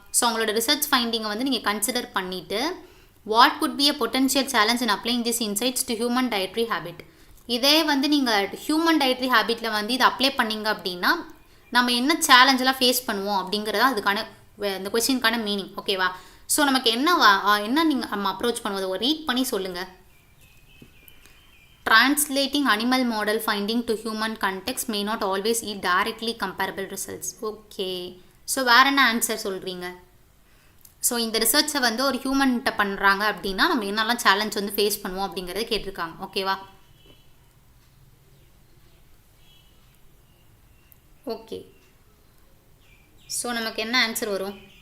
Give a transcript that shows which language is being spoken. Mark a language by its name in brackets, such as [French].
[Tamil] So உங்களோட research ஃபைண்டிங்கை வந்து நீங்கள் கன்சிடர் பண்ணிவிட்டு [English] What could be a potential challenge in applying this insights to human dietary habit. [Tamil] இதே வந்து நீங்கள் ஹியூமன் டயட்ரி ஹேபிட்டில் வந்து இதை அப்ளை பண்ணிங்க அப்படின்னா நம்ம என்ன சேலஞ்செலாம் ஃபேஸ் பண்ணுவோம் அப்படிங்கிறதா அதுக்கான இந்த கொஸ்டினுக்கான மீனிங். ஓகேவா? ஸோ நமக்கு என்ன நீங்கள் நம்ம அப்ரோச் பண்ணுவோம், ஒரு ரீட் பண்ணி சொல்லுங்கள். [English] Translating animal model finding to human context may not always yield directly comparable results. [Tamil] Okay. So வேறு என்ன ஆன்சர் சொல்கிறீங்க? ஸோ இந்த ரிசர்ச்சை வந்து ஒரு ஹியூமன்கிட்ட பண்ணுறாங்க அப்படின்னா நம்ம என்னெல்லாம் சேலஞ்ச் வந்து ஃபேஸ் பண்ணுவோம் அப்படிங்கிறத கேட்டிருக்காங்க. ஓகேவா? ஓகே. ஸோ நமக்கு என்ன ஆன்சர் வரும்?